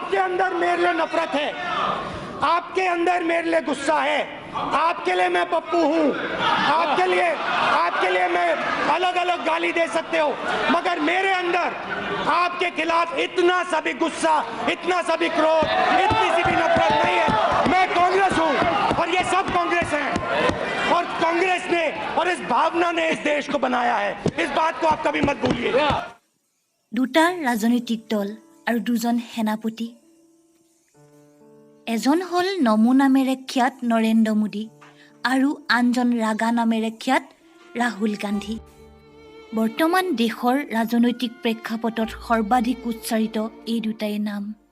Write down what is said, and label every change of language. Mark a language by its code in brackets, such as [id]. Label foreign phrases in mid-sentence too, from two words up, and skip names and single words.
[hi] अंदर मेरे लिए नफरत है, आपके अंदर मेरे लिए गुस्सा है, आपके लिए मैं पप्पू हूँ, आपके लिए मैं अलग अलग गाली दे सकते हो, मगर मेरे अंदर आपके खिलाफ इतना सा भी गुस्सा, इतना सा भी क्रोध, इतनी सी भी नफरत नहीं है। मैं कांग्रेस हूँ और ये सब कांग्रेस हैं, और कांग्रेस ने और इस भावना ने इस देश को बनाया है। इस बात को आप कभी मत भूलिए। [as] দুটা ৰাজনৈতিক দল আৰু দুজন সেনাপতি, এজন হ'ল নমো নামেৰে খ্যাত নৰেন্দ্ৰ মোদী আৰু আনজন ৰাগা নামেৰে খ্যাত ৰাহুল গান্ধী। বৰ্তমান দেশৰ ৰাজনৈতিক প্ৰেক্ষাপটত সৰ্বাধিক উচ্চাৰিত এই দুটাই নাম।